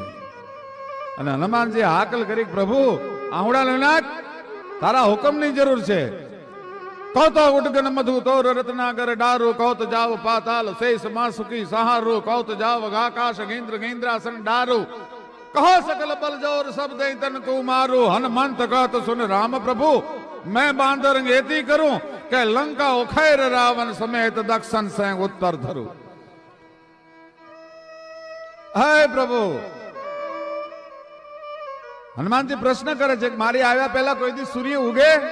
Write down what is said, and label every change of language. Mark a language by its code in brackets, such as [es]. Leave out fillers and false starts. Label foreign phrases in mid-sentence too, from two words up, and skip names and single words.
[gu] અને હનુમાનજી હાકલ કરી, પ્રભુ આહુડા લઈ નાખ, તારા હુકમની જરૂર છે. [bra] कहो तो उडगन मधु तोर रत्नागर डारूं, कहो तो जाव पाताल शेष मासुकी सहारूं, कहो तो जाव आकाश गेन्द्र गेन्द्रासन डारूं, कहो सकल बल जोर सब दे तन को मारू. हनुमंत कहत सुन राम प्रभु, मैं बांधर एती करूं के लंका उखैर रावण समेत दक्षिण से उत्तर धरू. [gu] હે પ્રભુ, હનુમાન જી પ્રશ્ન કરે છે મારી આવ્યા પહેલા કોઈ દી સૂર્ય ઉગે?